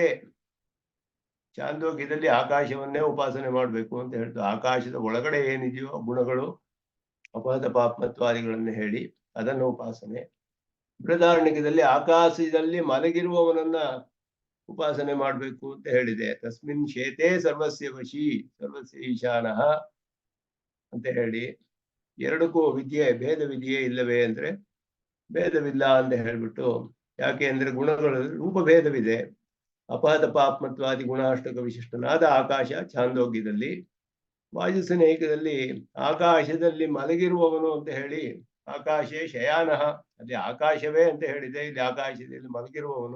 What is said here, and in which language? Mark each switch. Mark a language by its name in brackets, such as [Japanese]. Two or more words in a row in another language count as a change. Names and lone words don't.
[Kannada] ಚಾಂದೋಗ್ಯದಲ್ಲಿ ಆಕಾಶವನ್ನೇ ಉಪಾಸನೆ ಮಾಡಬೇಕು ಅಂತ ಹೇಳ್ತು. ಆಕಾಶದ ಒಳಗಡೆ ಏನಿದೆಯೋ ಗುಣಗಳು, ಅಪಹತ ಪಾಪ್ಮತ್ವಾದಿಗಳನ್ನು ಹೇಳಿ ಅದನ್ನು ಉಪಾಸನೆ. ಬೃಹದಾರಣ್ಯಕದಲ್ಲಿ ಆಕಾಶದಲ್ಲಿ ಮಲಗಿರುವವನನ್ನ ಉಪಾಸನೆ ಮಾಡಬೇಕು ಅಂತ ಹೇಳಿದೆ. [Sanskrit] ತಸ್ಮಿನ್ ಶೇತೆ ಸರ್ವಸ್ಯ ವಶಿ ಸರ್ವಸ್ಯ ಈಶಾನಃ [Kannada] ಅಂತ ಹೇಳಿ, ಎರಡಕ್ಕೂ ಭೇದವಿದೆಯೇ ಇಲ್ಲವೇ ಅಂದ್ರೆ ಭೇದವಿಲ್ಲ ಅಂತ ಹೇಳ್ಬಿಟ್ಟು, ಯಾಕೆ ಅಂದ್ರೆ ಗುಣಗಳು ರೂಪಭೇದವಿದೆ. ಅಪಹತ ಪಾಪ್ಮತ್ವಾದಿ ಗುಣಾಷ್ಟಕ ವಿಶಿಷ್ಟನಾದ ಆಕಾಶ ಛಾಂದೋಗ್ಯದಲ್ಲಿ, ವಾಯುಸನೇಕದಲ್ಲಿ ಆಕಾಶದಲ್ಲಿ ಮಲಗಿರುವವನು ಅಂತ ಹೇಳಿ, [Sanskrit] ಆಕಾಶೇ ಶಯಾನಃ, [Kannada] ಅಲ್ಲಿ ಆಕಾಶವೇ ಅಂತ ಹೇಳಿದೆ, ಇಲ್ಲಿ ಆಕಾಶದಲ್ಲಿ ಮಲಗಿರುವವನು.